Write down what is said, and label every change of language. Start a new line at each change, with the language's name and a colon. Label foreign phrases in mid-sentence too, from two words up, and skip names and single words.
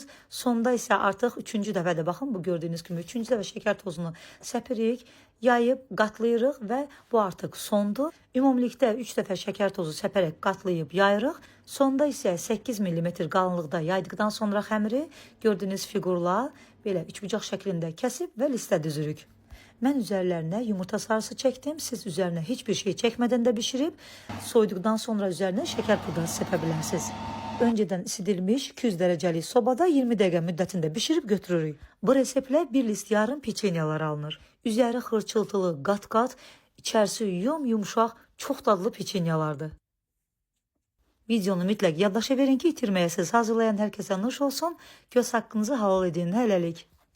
Azerbaijani: Sonda isə artıq 3-cü dəfədə, baxın bu gördüyünüz kimi 3-cü dəfə şeker tozunu səpirik, yayıb qatlayırıq və bu artıq sondur. Ümumilikdə 3 dəfə şeker tozu səpərək qatlayıb yayırıq. Sonda isə 8 mm qalınlıqda yaydıqdan sonra xəmiri gördüyünüz fiqurla belə üçbucaq şəklində kəsib və listə düzürük.
Turkish: Mən üzerlerine yumurta sarısı çektim. Siz üzerine hiçbir şey çekmeden de pişirip soyduktan sonra üzerine şeker pudrası sepebilirsiniz. Önceden isidilmiş 200 dereceli sobada 20 dakika müddetinde pişirip götürürük. Bu reseptle bir list yarım peçenyalar alınır. Üzeri hırçıltılı, kat, içerisi yumuşak, çok dadlı peçenyalardır.
Azerbaijani: Videonu mütləq yaddaşa verin ki, itirməyəsiniz.
Turkish: Hazırlayan herkese nuş olsun. Göz hakkınızı halal edin.
Azerbaijani: Hələlik.